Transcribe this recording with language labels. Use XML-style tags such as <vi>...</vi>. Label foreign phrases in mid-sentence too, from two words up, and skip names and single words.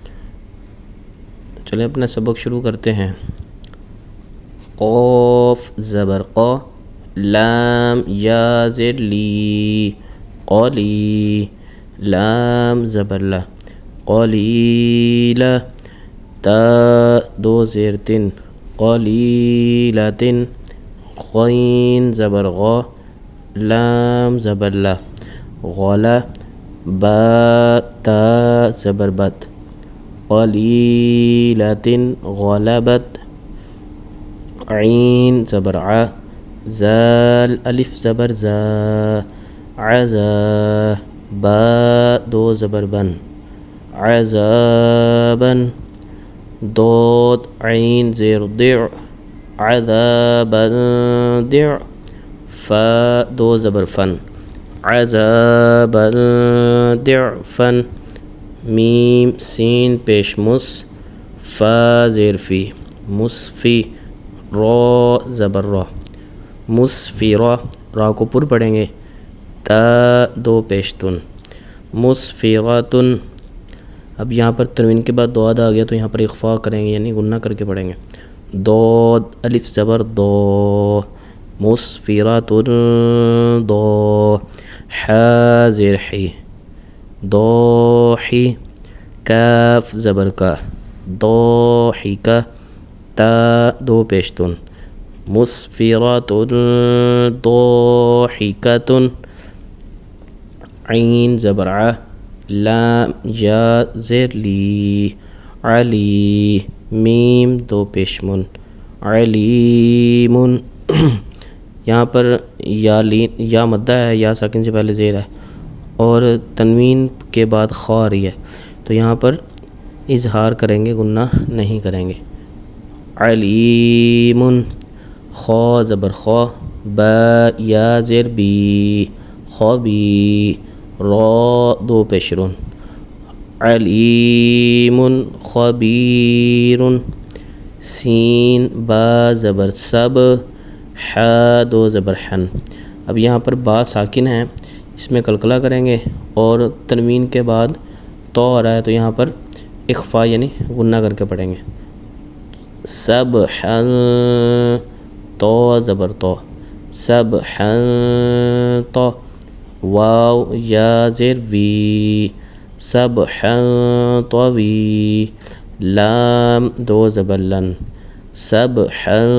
<ur>چلیں اپنا سبق شروع کرتے ہیں۔ قوف زبر قو، لام یا زیر لی، قولی، لام زبر لا، قلیلہ، تا دو زیر تن، قلیلتن، غین زبر غا، لام زبر لا، غلا، با تا زبر بت، قلیلتن، غلبت، عین زبر ع، زال الف زبر زا، عزا، با دو زبر بن، عذابا، ضاد عین زیر ضع، عذابا ضع، فا دو زبر فن،</ur> <ar>عذابا ضعفا،</ar> <ur>میم سین پیش مس، فا زیر فی، مصفی، را زبر را، مسفرہ، را کو پر پڑھیں گے، تا دو پیشتن، مسفراتن۔ اب یہاں پر تنوین کے بعد دو آ گیا تو یہاں پر اخفا کریں گے، یعنی غنہ کر کے پڑھیں گے۔ ضاد الف زبر ضا، مسفراتن ضا، حا زیر حی، ضاحی، کاف زبر کا، ضاحکہ، تا دو پیشتن، مسفراتن ضاحکۃ، عین زبر ع، لام یا زیر لی، علی، میم دو پیشمن، علیم۔ یہاں پر یا مدہ ہے، یا ساکن سے پہلے زیر ہے اور تنوین کے بعد خا آ رہی ہے، تو یہاں پر اظہار کریں گے، غنہ نہیں کریں گے۔ علیم، خا زبر خا، با یا زیر بی، خبی، را دو پیشرون،</ur> <ar>علیم خبیر،</ar> <ur>سین با زبر سب، حا دو زبر حن۔ اب یہاں پر با ساکن ہے، اس میں قلقلہ کریں گے اور تنوین کے بعد تو آ رہا ہے تو یہاں پر اخفا یعنی غنہ کر کے پڑھیں گے۔ سبحا، تو زبر تو، سبحا تو، واو یا زیر وی، سبحا طوی، لام دو زبر لن، سبحا</ur>